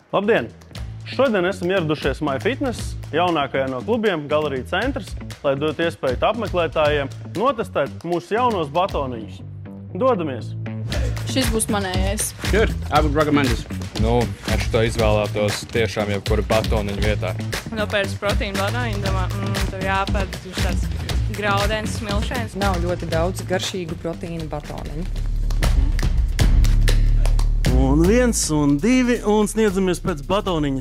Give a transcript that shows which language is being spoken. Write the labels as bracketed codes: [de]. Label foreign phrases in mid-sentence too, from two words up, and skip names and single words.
[lv] Labdien! Šodien esam ieradušies MyFitness, jaunākajā no klubiem, Galerija centrs, lai dotu iespēju apmeklētājiem notestēt mūsu jaunos batoniņus. Dodamies! Šis būs manējais. [en] Good. I would recommend this. [lv] Nu, es to izvēlētos tiešām jebkuru batoniņu vietā. Nopērts proteīnu batoniņu, domā, tur jāpērk, viņš tāds graudens, smilšains. Nav ļoti daudz garšīgu proteīnu batoniņu. Un 1, un 2, un sniedzamies pēc batoniņa.